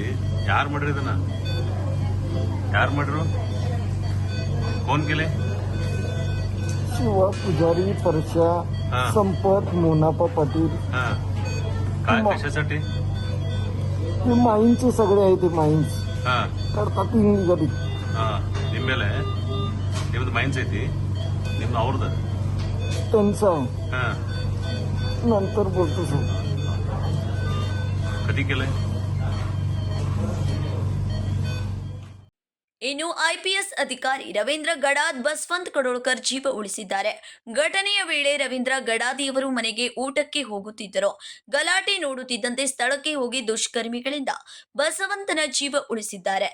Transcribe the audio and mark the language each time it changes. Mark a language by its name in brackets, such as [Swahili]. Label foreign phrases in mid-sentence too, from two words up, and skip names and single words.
[Kannada] ಯಾರು ಮಾಡ್ರಿ ಇದನ್ನ? ಯಾರು ಮಾಡ್ರು? [Marathi] कोण केले? शिवा पुजारी, परशा, संपत, मोनापा पाटील. काय कशासाठी? हे माईन्सचे सगळे आहे. ते माईन्स करतात गरीब. [Kannada] ನಿಮ್ಮ ಮೇಲೆ ನಿಮ್ದು ಮೈನ್ಸ್ ಐತಿ, ನಿಮ್ದು ಅವ್ರದ್ದು [Marathi] त्यांचं आहे. नंतर बोलतो सर. कधी केलंय? [Kannada] ಇನ್ನು ಐಪಿಎಸ್ ಅಧಿಕಾರಿ ರವೀಂದ್ರ ಗಡಾದ್ ಬಸವಂತ್ ಕಡೋಳ್ಕರ್ ಜೀವ ಉಳಿಸಿದ್ದಾರೆ. ಘಟನೆಯ ವೇಳೆ ರವೀಂದ್ರ ಗಡಾದಿಯವರು ಮನೆಗೆ ಊಟಕ್ಕೆ ಹೋಗುತ್ತಿದ್ದರು. ಗಲಾಟೆ ನೋಡುತ್ತಿದ್ದಂತೆ ಸ್ಥಳಕ್ಕೆ ಹೋಗಿ ದುಷ್ಕರ್ಮಿಗಳಿಂದ ಬಸವಂತನ ಜೀವ ಉಳಿಸಿದ್ದಾರೆ.